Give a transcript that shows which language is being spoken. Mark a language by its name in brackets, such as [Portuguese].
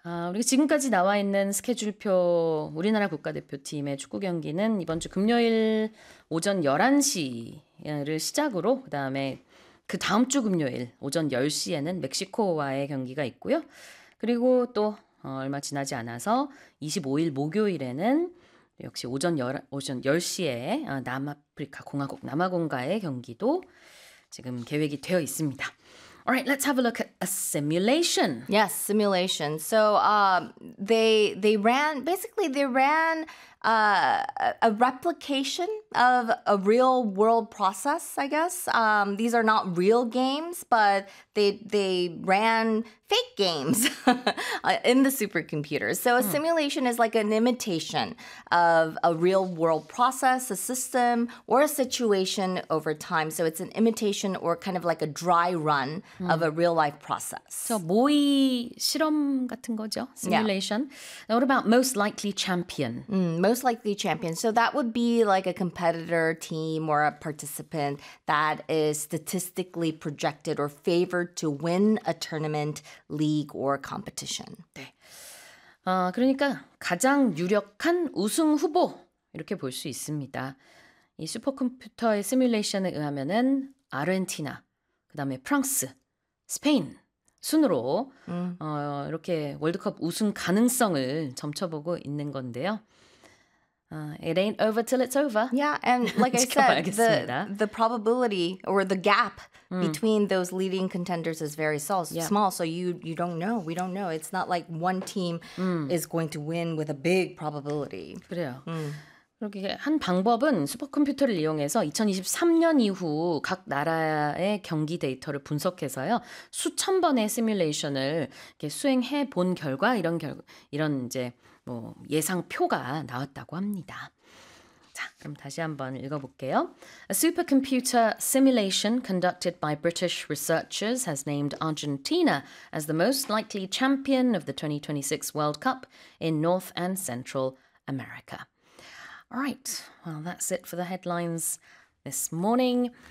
[Korean] 우리 지금까지 나와 있는 스케줄표 우리나라 국가대표팀의 축구 경기는 이번 주 금요일 오전 11시를 시작으로, 그 다음에 그 다음 주 금요일 오전 10시에는 멕시코와의 경기가 있고요. 그리고 또 얼마 지나지 않아서 25일 목요일에는 역시 오전 10시에 남아프리카 공화국 남아공과의 경기도 지금 계획이 되어 있습니다. [English] All right, let's have a look at a simulation. Yes, simulation. So they ran, basically they ran a replication of a real world process, I guess. These are not real games, but they ran fake games in the supercomputer. So a simulation is like an imitation of a real world process, a system, or a situation over time. So it's an imitation or kind of like a dry run of a real life process. [Korean] So 모의 실험 같은 거죠, simulation. [English] Yeah. Now what about most likely champion? Most likely champion. So that would be like a competitor team or a participant that is statistically projected or favored to win a tournament, league, or competition. [Korean] 네. 그러니까 가장 유력한 우승 후보 이렇게 볼 수 있습니다. 이 슈퍼컴퓨터의 시뮬레이션에 의하면은 아르헨티나, 그 다음에 프랑스, 스페인 순으로 이렇게 월드컵 우승 가능성을 점쳐보고 있는 건데요. [English] It ain't over till it's over. Yeah, and like I said, the probability or the gap between those leading contenders is very small. So you don't know. We don't know. It's not like one team is going to win with a big probability. [Korean] 그래요. 그렇게 한 방법은 슈퍼컴퓨터를 이용해서 2023년 이후 각 나라의 경기 데이터를 분석해서요. 수천 번의 시뮬레이션을 이렇게 수행해 본 결과 이런 이제 뭐 예상표가 나왔다고 합니다. 자, 그럼 다시 한번 읽어볼게요. [English] A supercomputer simulation conducted by British researchers has named Argentina as the most likely champion of the 2026 World Cup in North and Central America. All right, well, that's it for the headlines this morning.